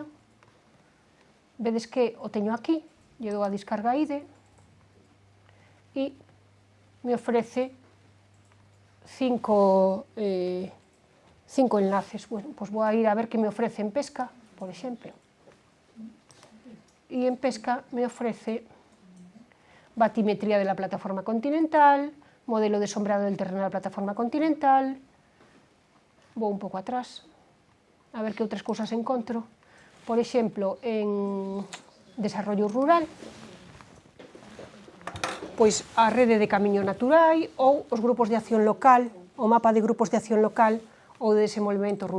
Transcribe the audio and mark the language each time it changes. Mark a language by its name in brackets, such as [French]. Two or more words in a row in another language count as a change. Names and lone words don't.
[Galician] Vedes que o teño aquí, lle dou a descarga IDE e me ofrece 5 enlaces. Bueno, pois vou a ir a ver que me ofrece en pesca, por exemplo. E en pesca me ofrece [Spanish] batimetría de la plataforma continental, modelo de sombreado del terreno de la plataforma continental. [Galician] Vou un pouco atrás, a ver que outras cousas encontro. Por exemplo, en [Spanish] desarrollo rural, [Galician] pois a rede de camiño natural ou os grupos de acción local, o mapa de grupos de acción local ou de desenvolvemento rural.